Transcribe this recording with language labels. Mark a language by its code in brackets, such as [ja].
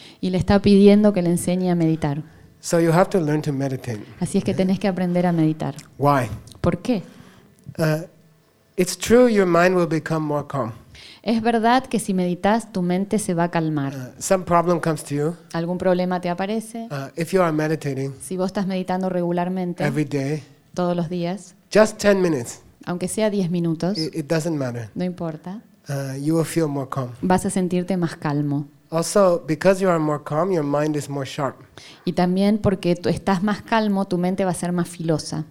[es] Y le está pidiendo que le enseñe a meditar. [en] So you have to learn to meditate. [es] Así es que tenés que aprender a meditar. [en] Why? [es] ¿Por qué? [en] It's true your mind will become more calm. [es] Es verdad que si meditas, tu mente se va a calmar. [en] Some problem comes to you. [es] Algún problema te aparece. [en] If you are meditating, [es] si vos estás meditando regularmente, [en] every day, [es] todos los días, [en] just 10 minutes, [es] aunque sea 10 minutos, [en] it doesn't matter. [es] No importa. [en] You will feel more calm. [es] Vas a sentirte más calmo. [en] Also, because you are more calm, your mind is more sharp. [es] Y también porque tú estás más calmo, tu mente va a ser más filosa.